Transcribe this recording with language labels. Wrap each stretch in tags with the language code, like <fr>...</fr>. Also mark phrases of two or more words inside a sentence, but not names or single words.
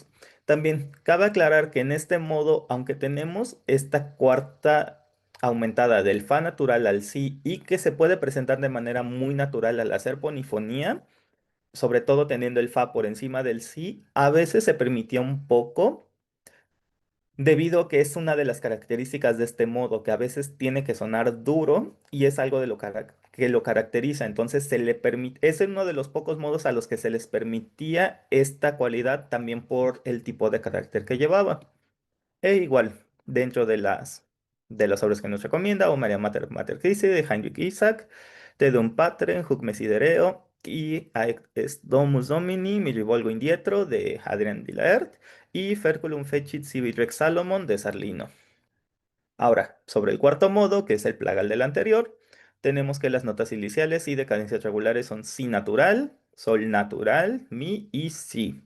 <es>También cabe aclarar que en este modo, aunque tenemos esta cuarta aumentada del fa natural al si y que se puede presentar de manera muy natural al hacer polifonía, sobre todo teniendo el fa por encima del si, a veces se permitía un poco debido a que es una de las características de este modo, que a veces tiene que sonar duro y es algo de lo que lo caracteriza. Entonces se le permite, es uno de los pocos modos a los que se les permitía esta cualidad también por el tipo de carácter que llevaba. E igual, dentro de las obras que nos recomienda, o María Mater Christi de Heinrich Isaac, Te Deum Patrem, Huc Desidereo y Haec est Domus Domini, Mi Rivolgo Indietro de Adrian Dilaert y Ferculum Fecit Sibi Rex Salomon de Sarlino. Ahora, sobre el cuarto modo, que es el plagal del anterior, tenemos que las notas iniciales y de cadencias regulares son si natural, sol natural, mi y si.</es>